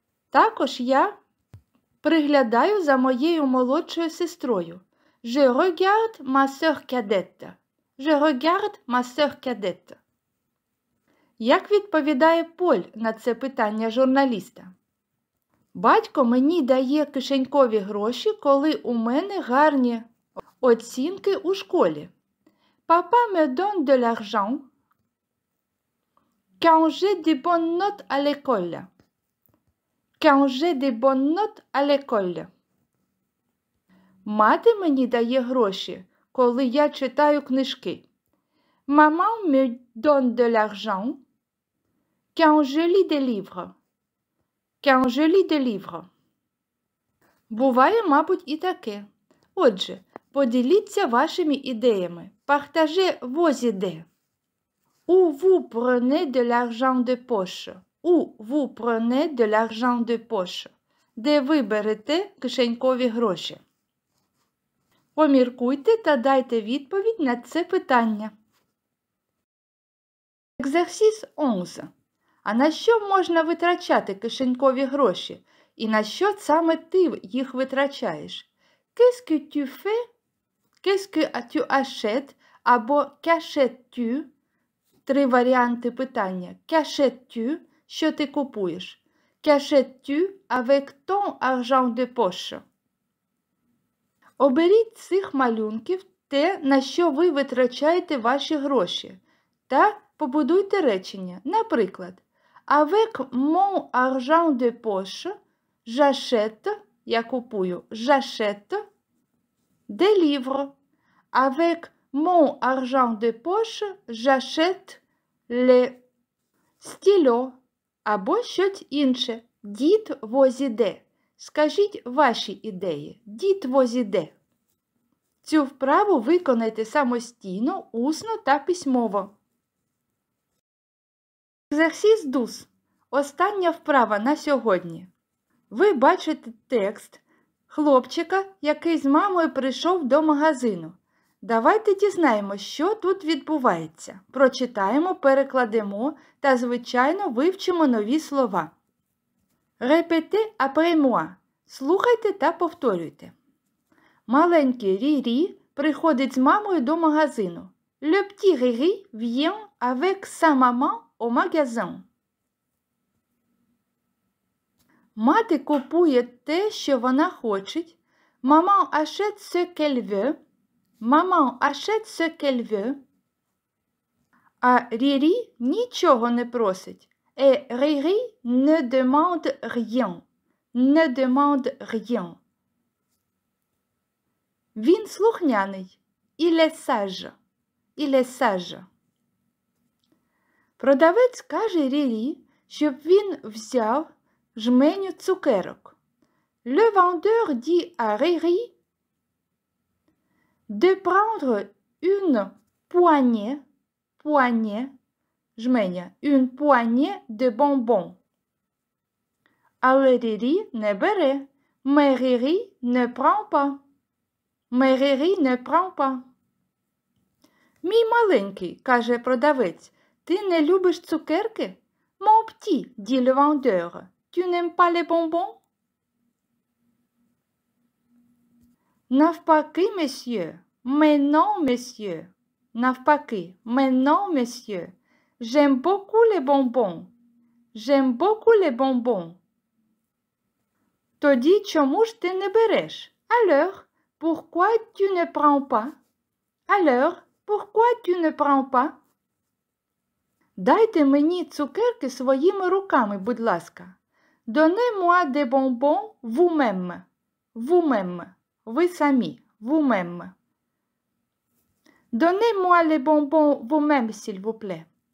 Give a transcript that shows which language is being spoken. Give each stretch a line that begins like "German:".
Ukrainian: Також я приглядаю за моєю молодшою сестрою.
French: Je regarde ma sœur cadette. Je regarde ma sœur cadette.
Ukrainian: Як відповідає Поль на це питання журналіста? Батько мені дає кишенькові гроші, коли у мене гарні оцінки у школі.
French: Papa me donne de l'argent quand j'ai des bonnes notes à l'école. Quand j'ai des bonnes notes à l'école.
Ukrainian: Мати мені дає гроші, коли я читаю книжки.
French: Maman me donne de l'argent quand je lis des livres. Quand je lis des livres.
Ukrainian: Буває, мабуть, і таке. Отже, поділіться вашими ідеями.
French: Partagez vos idées. Où vous prenez de l'argent de poche? Où vous prenez de l'argent de poche?
Ukrainian: Де ви берете кишенькові гроші? Поміркуйте та дайте відповідь на це питання.
French: Exercice 11.
Ukrainian: А на що можна витрачати кишенькові гроші? І на що саме ти їх витрачаєш?
French: Qu'est-ce que tu fais? Qu'est-ce que tu achètes? Або qu'achètes-tu?
Ukrainian: 3 варіанти питання.
French: Qu'achètes-tu?
Ukrainian: Що ти купуєш?
French: Qu'achètes-tu avec ton argent de poche?
Ukrainian: Оберіть з цих малюнків те, на що ви витрачаєте ваші гроші, та побудуйте речення.
French: Наприклад, avec mon argent de poche, j'achète,
Ukrainian: я купую,
French: j'achète des livres. Avec mon argent de poche, j'achète les stylos.
Ukrainian: Або щось інше.
French: Dites vos idées.
Ukrainian: Скажіть ваші ідеї.
French: Dites vos idées.
Ukrainian: Цю вправу виконайте самостійно, усно та письмово.
French: Exercice 12.
Ukrainian: Остання вправа на сьогодні. Ви бачите текст хлопчика, який з мамою прийшов до магазину. Давайте дізнаємося, що тут відбувається. Прочитаємо, перекладемо та, звичайно, вивчимо нові слова.
French: Répétez après moi.
Ukrainian: Слухайте та повторюйте. Маленький Рірі приходить з мамою до магазину.
French: Le petit Riri vient avec sa maman au magasin.
Ukrainian: Мати купує те, що вона хоче.
French: Maman achète ce qu'elle veut. Maman achète ce qu'elle veut.
Ukrainian: А Рірі нічого не просить.
French: Et Riri ne demande rien. Ne demande rien.
Ukrainian: Він слухняний.
French: Il est sage. Il est sage.
Ukrainian: Продавець каже Рірі, щоб він взяв жменю цукерок.
French: Le vendeur dit à Riri de prendre une poignée, жменя, une poignée de bonbons.
Ukrainian: Але Рірі не бере.
French: Mais Riri ne prend pas. Mais Riri ne prend pas.
Ukrainian: Мій маленький, каже продавець, ти не любиш цукерки?
French: Mon petit, dit le vendeur, tu n'aimes pas les bonbons?
Ukrainian: Навпаки, monsieur.
French: Mais non, monsieur.
Ukrainian: Навпаки.
French: Mais non, monsieur. J'aime beaucoup les bonbons. J'aime beaucoup les bonbons.
Ukrainian: Тоді чому ж ти не береш?
French: Alors, pourquoi tu ne prends pas? Alors, pourquoi tu ne prends pas?
Ukrainian: Дайте мені цукерки своїми руками, будь ласка.
French: Donnez-moi des bonbons vous-même. Vous-même.
Ukrainian: Ви самі.
French: Vous-même. Donnez-moi les bonbons vous-même, s'il vous plaît.